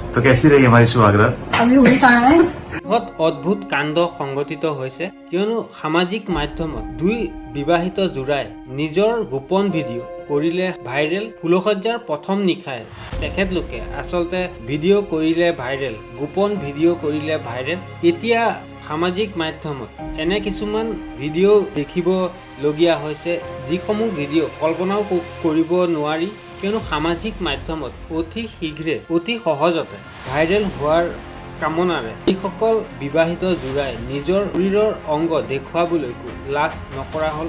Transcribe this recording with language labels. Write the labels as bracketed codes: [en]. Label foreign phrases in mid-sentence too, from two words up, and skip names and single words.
[hi] तो कैसी रही हमारी सुहागरात? अभी हुई कहाँ है? [as] बहुत অদ্ভুত কাণ্ড সংঘটিত হৈছে কিয়নো সামাজিক মাধ্যমত দুই বিবাহিত জোড়াই নিজৰ গোপন ভিডিঅ' কৰিলে ভাইৰেল। ফুলসজ্জাৰ প্ৰথম নিশাই তেখেতলোকে আচলতে ভিডিঅ' কৰিলে ভাইৰেল, গোপন ভিডিঅ' কৰিলে ভাইৰেল। এতিয়া সামাজিক মাধ্যমত এনে কিছুমান ভিডিঅ' দেখিবলগীয়া হৈছে যিসমূহ ভিডিঅ' কল্পনাও কৰিব নোৱাৰি, কিয়নো সামাজিক মাধ্যমত অতি শীঘ্ৰে অতি সহজতে ভাইৰেল হোৱাৰ কামনাৰে এইসকল বিবাহিত জোড়াই নিজৰ শৰীৰৰ অংগ দেখুৱাবলৈকো লাজ নকৰা হ'ল।